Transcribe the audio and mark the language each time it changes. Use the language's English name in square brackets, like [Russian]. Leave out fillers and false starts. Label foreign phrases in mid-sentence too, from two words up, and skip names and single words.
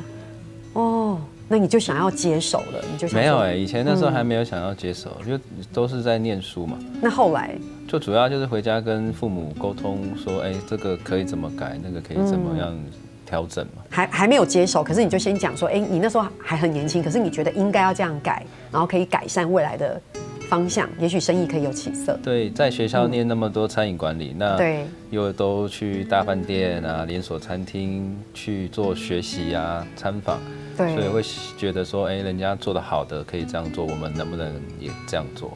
[Chinese] 哦，那你就想要接手了？你就想沒有以前那時候還沒有想要接手，就都是在念書嘛。那後來就主要就是回家跟父母溝通，說，這個可以怎麼改，那個可以怎麼樣調整嘛？還沒有接手，可是你就先講說，你那時候還很年輕，可是你覺得應該要這樣改，然後可以改善未來的方向，也许生意可以有起色。对，在学校念那么多餐饮管理，那又都去大饭店啊、连锁餐厅去做学习啊、参访，所以会觉得说，人家做得好的可以这样做，我们能不能也这样做？